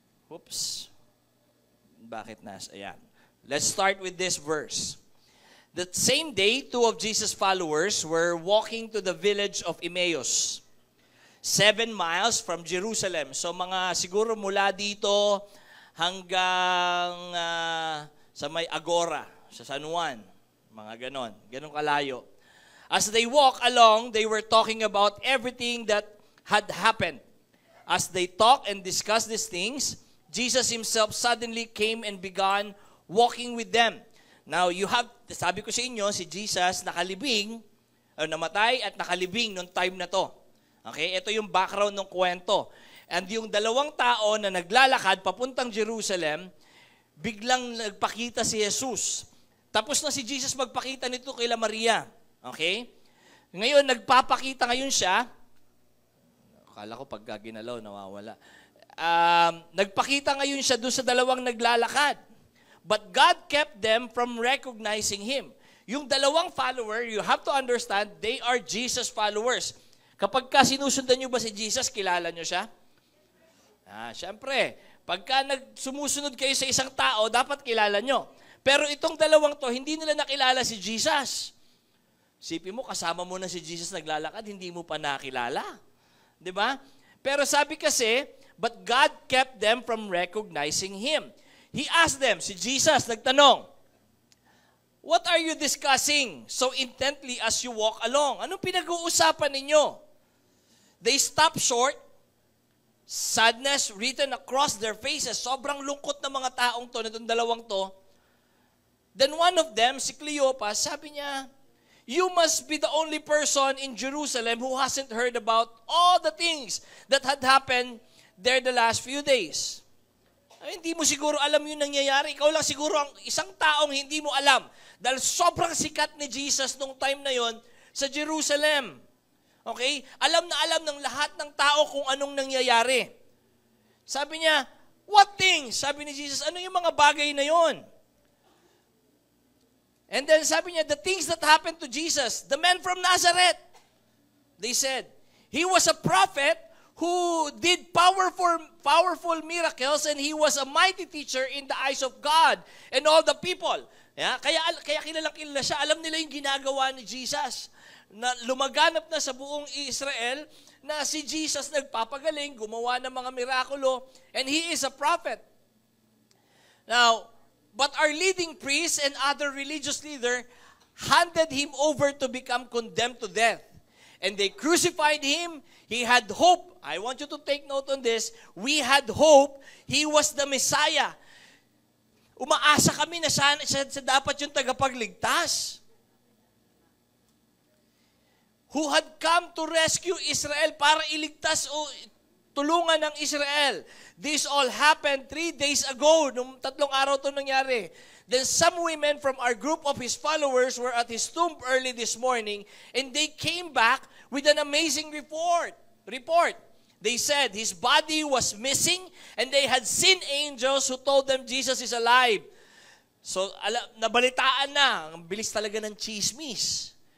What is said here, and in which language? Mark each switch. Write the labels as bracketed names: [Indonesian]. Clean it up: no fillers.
[English] Oops. [Filipino] Bakit ayan. [English] Let's start with this verse. The same day, 2 of Jesus' followers were walking to the village of Emmaus, 7 miles from Jerusalem. [Filipino] So siguro mula dito hanggang sa may Agora, sa San Juan, mga ganon kalayo. [English] As they walk along, they were talking about everything that had happened. As they talked and discussed these things, Jesus himself suddenly came and began walking with them. [Filipino] Now, sabi ko sa inyo, si Jesus nakalibing, namatay at nakalibing noong time na to. Okay, ito yung background ng kwento. And yung dalawang tao na naglalakad papuntang Jerusalem, biglang nagpakita si Jesus. Tapos na si Jesus magpakita nito kay Maria. Okay? Ngayon, nagpapakita ngayon siya. Akala ko pag ginalaw, nawawala. Nagpakita ngayon siya doon sa dalawang naglalakad. [English] But God kept them from recognizing Him. [Filipino] Yung dalawang follower, [English] you have to understand, they are Jesus followers. [Filipino] Kapag sinusundan nyo ba si Jesus, kilala nyo siya? Siyempre, pagka sumusunod kayo sa isang tao, dapat kilala nyo. Pero itong dalawang to, hindi nila nakilala si Jesus. Sipin mo, kasama mo na si Jesus naglalakad, hindi mo pa nakilala. Diba? Pero sabi kasi, [English] but God kept them from recognizing Him. He asked them, [Filipino] si Jesus nagtanong, [English] what are you discussing so intently as you walk along? [Filipino] Anong pinag-uusapan ninyo? [English] They stopped short, sadness written across their faces. [Filipino] Sobrang lungkot ng mga taong to, na itong dalawang to. [English] Then one of them, si Cleopas, [Filipino] sabi niya, [English] you must be the only person in Jerusalem who hasn't heard about all the things that had happened there the last few days. [Filipino] Ay, hindi mo siguro alam yung nangyayari. Ikaw lang siguro ang isang taong hindi mo alam. Dahil sobrang sikat ni Jesus nung time na yon sa Jerusalem. Okay? Alam na alam ng lahat ng tao kung anong nangyayari. Sabi niya, [English] what things? [Filipino] Sabi ni Jesus, ano yung mga bagay na yon? [English] And then [Filipino] sabi niya, [English] the things that happened to Jesus, the man from Nazareth, they said, he was a prophet who did powerful miracles, and he was a mighty teacher in the eyes of God and all the people. [Filipino] Yeah? Kaya kilala siya. Alam nila yung ginagawa ni Jesus. Na lumaganap na sa buong Israel na si Jesus nagpapagaling, gumawa ng mga mirakulo, [English] and he is a prophet. Now, but our leading priests and other religious leaders handed him over to become condemned to death. And they crucified him. He had hope. I want you to take note on this. We had hope. He was the Messiah. [Filipino] Umaasa kami na siya dapat yung tagapagligtas. [English] Who had come to rescue Israel [Filipino] para iligtas o tulungan ng Israel. [English] This all happened 3 days ago. [Filipino] Nung 3 araw ito nangyari. [English] Then some women from our group of his followers were at his tomb early this morning, and they came back with an amazing report. They said his body was missing, and they had seen angels who told them Jesus is alive. [Filipino] So, nabalitaan na. Ang bilis talaga ng chismis.